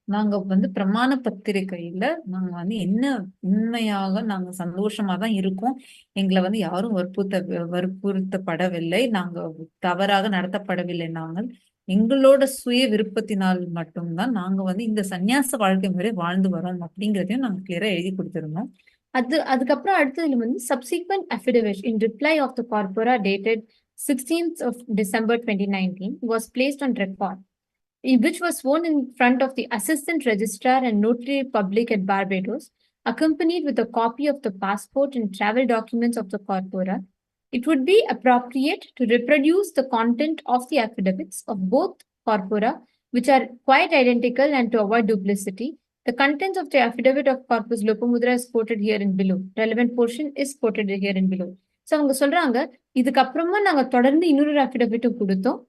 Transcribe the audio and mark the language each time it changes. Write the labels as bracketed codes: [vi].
[ta] நாங்க வந்து பிரமாண பத்திரிகையில நாங்க வந்து என்ன உண்மையாக நாங்க சந்தோஷமா தான் இருக்கோம். எங்களை வந்து யாரும் வற்புறுத்தப்படவில்லை. நாங்க தவறாக நடத்தப்படவில்லை. நாங்கள் எங்களோட சுய விருப்பத்தினால் மட்டும்தான் நாங்க வந்து இந்த சந்நியாச வாழ்க்கை முறை வாழ்ந்து வரோம் அப்படிங்கிறதையும் நாங்க கிளியரா எழுதி கொடுத்திருந்தோம். அதுக்கப்புறம் அடுத்ததுல வந்து [en] subsequent affidavit in reply of the corpora dated 16th of December 2019 was placed on record, which was sworn in front of the Assistant Registrar and Notary Public at Barbados, accompanied with a copy of the passport and travel documents of the corpora. It would be appropriate to reproduce the content of the affidavits of both corpora, which are quite identical, and to avoid duplicity. The contents of the affidavit of corpus Lopamudra is quoted here and below. Relevant portion is quoted here and below. [ta] So அவங்க சொல்றாங்க, இதுக்கப்புறமா நாங்க தொடர்ந்து இன்னொரு அஃபிடவிட்டும் கொடுத்தோம்.